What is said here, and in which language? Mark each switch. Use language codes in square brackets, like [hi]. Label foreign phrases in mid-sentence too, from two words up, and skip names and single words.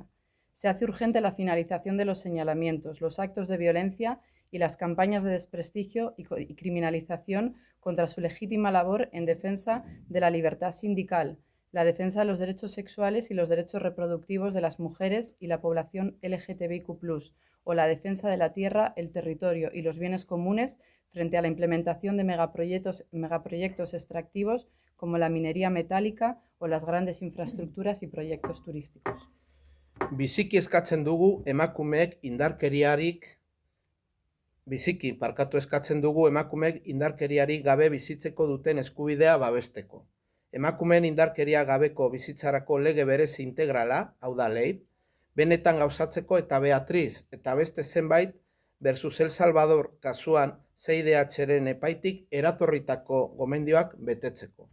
[es] Se hace urgente la finalización de los señalamientos, los actos de violencia y las campañas de desprestigio y criminalización contra su legítima labor en defensa de la libertad sindical, la defensa de los derechos sexuales y los derechos reproductivos de las mujeres y la población LGTBIQ+, o la defensa de la tierra, el territorio y los bienes comunes frente a la implementación de megaproyectos extractivos como la minería metálica o las grandes infraestructuras y proyectos turísticos. [eu] Biziki eskatzen dugu emakumeek indarkeriarik gabe bizitzeko duten eskubidea babesteko. Emakumeen indarkeria gabeko bizitzarako lege berezi integrala, hau da LEIB, benetan gauzatzeko eta Beatriz eta beste zenbait versus El Salvador kasuan CIDH-ren epaitik eratorritako gomendioak betetzeko.